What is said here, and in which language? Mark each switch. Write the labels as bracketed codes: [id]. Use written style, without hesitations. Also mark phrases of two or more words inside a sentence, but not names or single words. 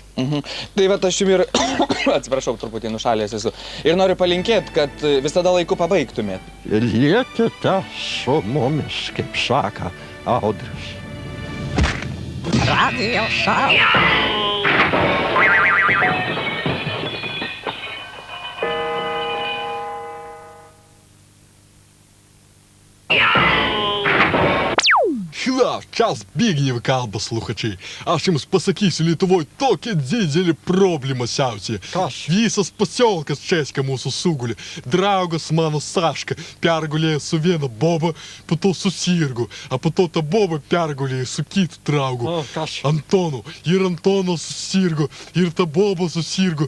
[lt] Tai va, aš jums ir, atsiprašau, truputį nušalės esu, ir noriu palinkėti, kad visada laiku pabaigtumėt. Ir liekite su mumis, kaip saka Audrius. Radio Show. Хіла, час Збігнєв kalba слухачі. Aš jums pasakysiu, Lietuvoj tokia didelė problema siaučia. Visas pasiolkas Česka mūsų sugulė. Draugas mano Saška pergulėjo su viena boba, po to susirgo. A po to ta boba pergulėjo su kitu draugu. Antonu. Ir Antonas susirgo. Ir ta boba susirgo.